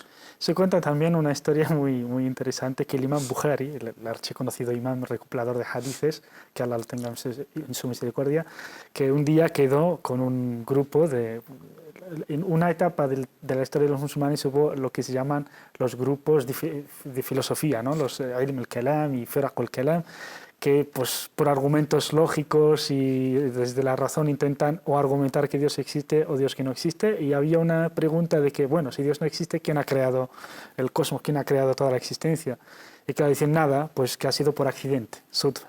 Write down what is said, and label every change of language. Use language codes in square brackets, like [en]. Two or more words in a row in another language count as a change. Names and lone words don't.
[es] Se cuenta también una historia muy interesante que el imam Bukhari, el archiconocido imam recopilador de hadices, que Allah lo tenga en su misericordia, que un día quedó con un grupo en una etapa de la historia de los musulmanes hubo lo que se llaman los grupos de filosofía, ¿no? Los [ar] علم الكلام [es] y [ar] فرق الكلام, [es] que pues, por argumentos lógicos y desde la razón intentan o argumentar que Dios existe o Dios que no existe, y había una pregunta de que, bueno, si Dios no existe, ¿quién ha creado el cosmos? ¿Quién ha creado toda la existencia? Y claro, dicen nada, pues que ha sido por accidente, sudfa.